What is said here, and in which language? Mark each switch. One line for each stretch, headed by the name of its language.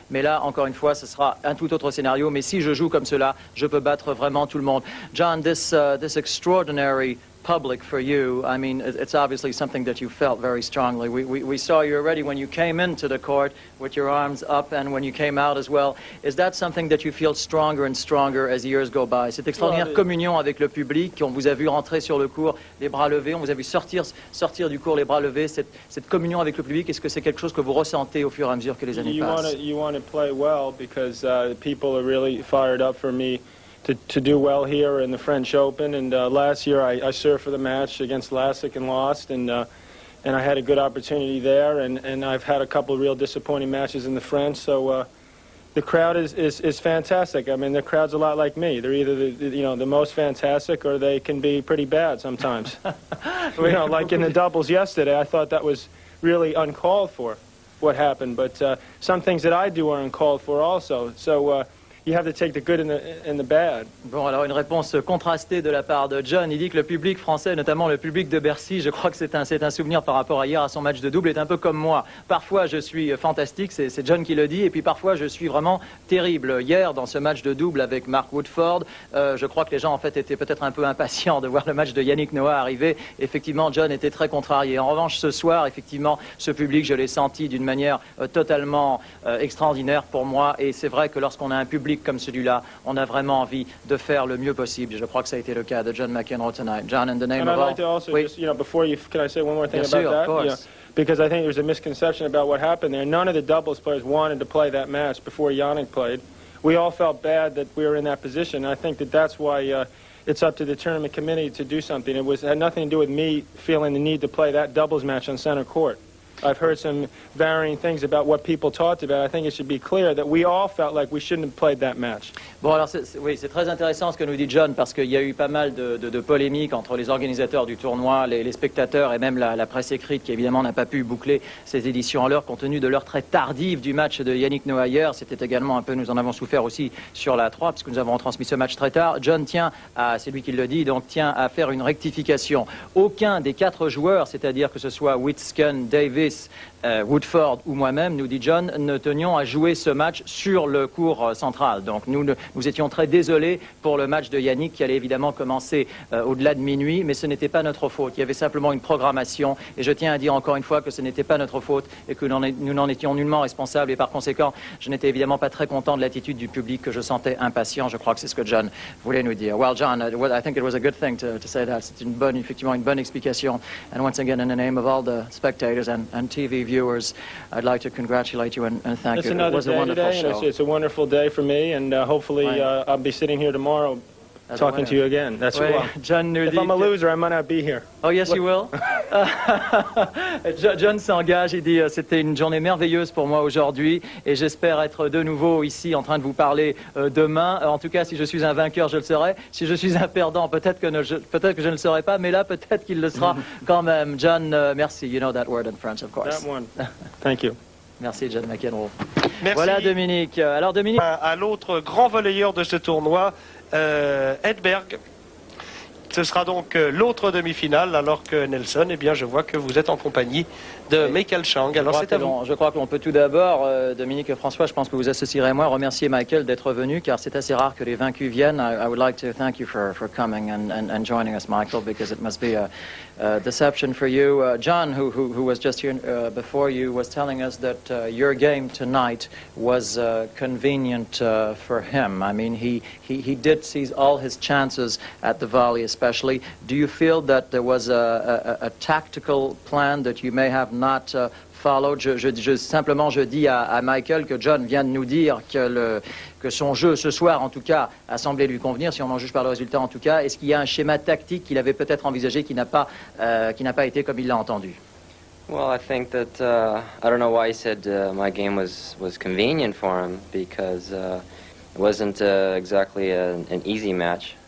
French: Mais là, encore une fois, ce sera un tout autre scénario. Mais si je joue comme cela, je peux battre vraiment tout le monde.
English: John, this extraordinary public for you, I mean, it's obviously something that you felt very strongly. We saw you already when you came into the court with your arms up, and when you came out as well. Is that something that you feel stronger and stronger as years go by?
French: Cette extraordinaire communion avec le public, on vous a vu rentrer sur le court les bras levés, on vous a vu sortir du court les bras levés, cette communion avec le public, est-ce que c'est quelque chose que vous ressentez au fur et à mesure que les années passent?
English: You want to play well because people are really fired up for me to do well here in the French Open, and last year I served for the match against Lassick and lost, and I had a good opportunity there, and I've had a couple of real disappointing matches in the French, so the crowd is fantastic. I mean, the crowd's a lot like me. They're either the most fantastic, or they can be pretty bad sometimes. Like in the doubles yesterday, I thought that was really uncalled for, what happened, but some things that I do are uncalled for also, so you have to take the good and the bad.
French: Bon, alors une réponse contrastée de la part de John. Il dit que le public français, notamment le public de Bercy, je crois que c'est un souvenir par rapport à hier à son match de double, est un peu comme moi. Parfois je suis fantastique, c'est John qui le dit, et puis parfois je suis vraiment terrible. Hier, dans ce match de double avec Mark Woodford, je crois que les gens en fait étaient peut-être un peu impatients de voir le match de Yannick Noah arriver. Effectivement, John était très contrarié. En revanche, ce soir, effectivement, ce public, je l'ai senti d'une manière totalement extraordinaire pour moi, et c'est vrai que lorsqu'on a un public comme celui-là, on a vraiment envie de faire le mieux possible. Je crois que ça a été le cas de John McEnroe tonight.
English: John, in the name of all... I'd like to also just, before you, can I say one more thing
French: Bien sûr,
English: that? of course. Because I think there's a misconception about what happened there. None of the doubles players wanted to play that match before Yannick played. We all felt bad that we were in that position. I think that's why it's up to the tournament committee to do something. It had nothing to do with me feeling the need to play that doubles match on center court. I've heard some varying things about what people talked about. I think it should be clear that we all felt like we shouldn't have played that match.
French: Bon, alors c'est très intéressant ce que nous dit John, parce qu'il y a eu pas mal de polémiques entre les organisateurs du tournoi, les spectateurs et même la presse écrite, qui évidemment n'a pas pu boucler ces éditions en l'heure compte tenu de l'heure très tardive du match de Yannick Noah hier. C'était également un peu, nous en avons souffert aussi sur la 3, puisque nous avons transmis ce match très tard. John tient c'est lui qui le dit, tient à faire une rectification. Aucun des 4 joueurs, c'est-à-dire que ce soit Witsken, Davis, Chris, Woodford ou moi-même, nous dit John, ne tenions à jouer ce match sur le court central. Donc nous étions très désolés pour le match de Yannick qui allait évidemment commencer au-delà de minuit, mais ce n'était pas notre faute. Il y avait simplement une programmation et je tiens à dire encore une fois que ce n'était pas notre faute et que nous n'en étions nullement responsables et par conséquent, je n'étais évidemment pas très content de l'attitude du public que je sentais impatient. Je crois que c'est ce que John voulait nous dire.
English: Well, John, I think it was a good thing to say that.
French: C'est effectivement une bonne explication.
English: And once again, in the name of all the spectators and TV viewers, I'd like to congratulate you and thank you. It was a wonderful show. It's a wonderful day for me, and hopefully I'll be sitting here tomorrow talking to you again. That's
French: oui,
English: what.
French: John nous
English: If
French: dit
English: I'm a loser, I might not be here. Oh yes, you will.
French: John s'engage, il dit c'était une journée merveilleuse pour moi aujourd'hui et j'espère être de nouveau ici en train de vous parler demain. En tout cas, si je suis un vainqueur, je le serai. Si je suis un perdant, peut-être que je ne le serai pas, mais là, peut-être qu'il le sera quand même. John, merci.
English: You know that word in French, of course. That one. Thank you.
French: Merci, John McEnroe. Merci. Voilà, Dominique. Alors, Dominique. À l'autre grand volleyeur de ce tournoi, Edberg. Ce sera donc l'autre demi-finale, alors que Nelson, eh bien, je vois que vous êtes en compagnie de Michael Chang. Alors, c'est à vous. Je crois que l'on peut tout d'abord, Dominique et François, je pense que vous associerez moi, remercier Michael d'être venu, car c'est assez rare que les vaincus viennent.
English: I would like to thank you for coming and joining us, Michael, because it must be a deception for you. John, who was just here before you, was telling us that your game tonight was convenient for him. I mean, he did seize all his chances at the volley, especially. Do you feel that there was a tactical plan that you may have not followed?
French: Simplement, je dis à Michael que John vient de nous dire que son jeu ce soir, en tout cas, a semblé lui convenir, si on en juge par le résultat, en tout cas. Est-ce qu'il y a un schéma tactique qu'il avait peut-être envisagé qui n'a pas été comme il l'a entendu?
English: Well, I think that I don't know why he said my game was convenient for him, because it wasn't exactly an easy match.